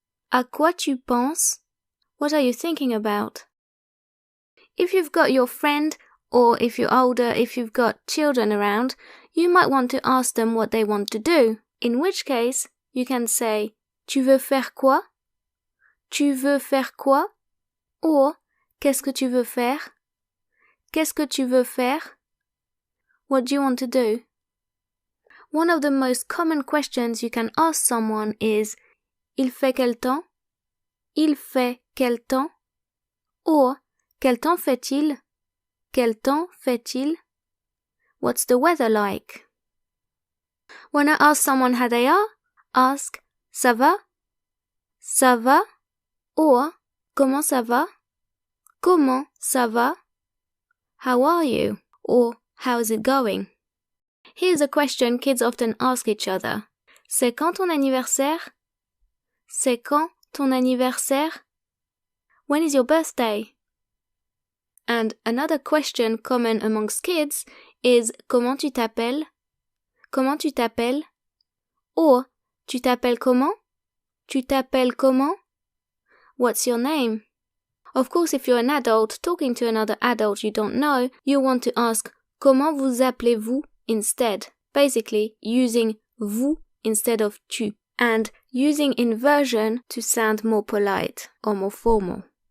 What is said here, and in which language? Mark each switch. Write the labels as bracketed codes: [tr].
[fr] À quoi tu penses? [en] What are you thinking about? If you've got your friend, or if you're older, if you've got children around, you might want to ask them what they want to do, in which case you can say [fr] tu veux faire quoi? Tu veux faire quoi? Or, qu'est-ce que tu veux faire? Qu'est-ce que tu veux faire? [en] What do you want to do? One of the most common questions you can ask someone is [fr] il fait quel temps? Il fait quel temps? Or, quel temps fait-il? Quel temps fait-il? [en] What's the weather like? When I ask someone how they are, ask [fr] ça va? Ça va? Or, comment ça va? Comment ça va? [en] How are you? Or, how is it going? Here's a question kids often ask each other. [fr] C'est quand ton anniversaire? C'est quand ton anniversaire? [en] When is your birthday? And another question common amongst kids is [fr] comment tu t'appelles? Comment tu t'appelles? Or, tu t'appelles comment? Tu t'appelles comment? [en] What's your name? Of course, if you're an adult talking to another adult you don't know, you want to ask [fr] comment vous appelez-vous [en] instead, basically using vous instead of tu, and using inversion to sound more polite or more formal.